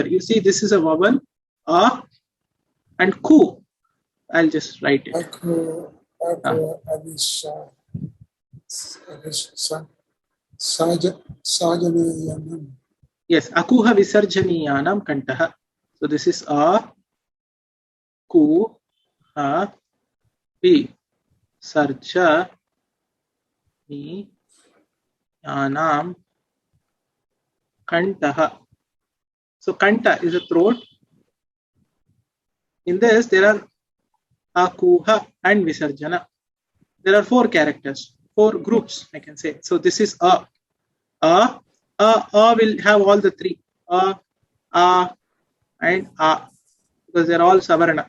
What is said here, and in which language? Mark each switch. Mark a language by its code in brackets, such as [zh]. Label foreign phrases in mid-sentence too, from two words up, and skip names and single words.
[en] You see this is a vowel, and ku. I'll just write it. [sa] Yes, akuha visarjaniyanam kantaha. [en] So this is [sa] ku ha visarjaniyanam kantaha. [en] So kanta is a throat. In this there are akuha and visarjana. There are 4 characters, 4 groups, I can say. So this is a will have all the 3, and because they are all savarna.